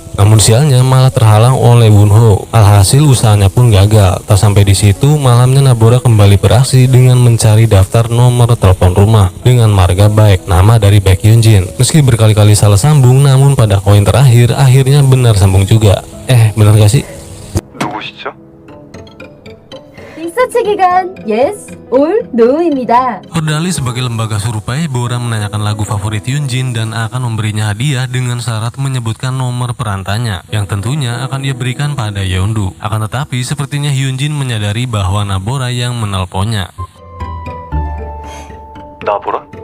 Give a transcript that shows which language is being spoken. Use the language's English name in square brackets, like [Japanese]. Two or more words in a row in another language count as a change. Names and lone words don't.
[Indonesian] Namun sialnya malah terhalang oleh Wonho. Alhasil usahanya pun gagal. Tak sampai di situ, malamnya Nabora kembali beraksi dengan mencari daftar nomor telepon rumah dengan marga baik, nama dari Baek Hyunjin. Meski berkali-kali salah sambung, namun pada koin terakhir akhirnya benar sambung juga. Benar gak sih? [Korean] 누구시죠? 리서치 기간 [English] yes or no [Korean] 입니다. [Indonesian] Berdalih sebagai lembaga survei, Bora menanyakan lagu favorit Hyunjin dan akan memberinya hadiah dengan syarat menyebutkan nomor perantanya yang tentunya akan ia berikan pada Yeondu. Akan tetapi sepertinya Hyunjin menyadari bahwa Nabora yang menelponnya. [Korean] 나보라?